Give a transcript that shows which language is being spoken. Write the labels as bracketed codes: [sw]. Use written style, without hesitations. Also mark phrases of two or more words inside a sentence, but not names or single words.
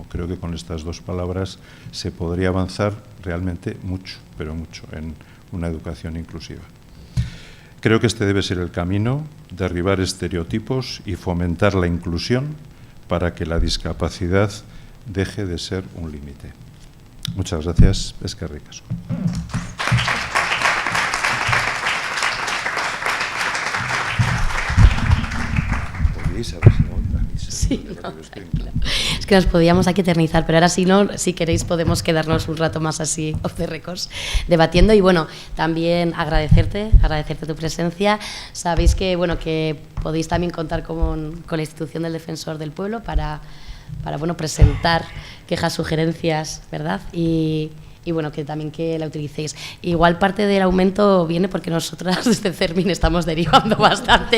[es] Creo que con estas dos palabras se podría avanzar realmente mucho, pero mucho, en una educación inclusiva. Creo que este debe ser el camino: derribar estereotipos y fomentar la inclusión para que la discapacidad deje de ser un límite. Muchas gracias. [eu] Eskerrik asko. [es] Sí, no, es que nos podíamos aquí eternizar, pero ahora si queréis podemos quedarnos un rato más así [en] off the records [es] debatiendo. Y bueno, también agradecerte tu presencia. Sabéis que que podéis también contar con la institución del Defensor del Pueblo para presentar quejas, sugerencias, ¿verdad? Y que también que la utilicéis. Igual parte del aumento viene porque nosotras desde CERMIN estamos derivando bastante.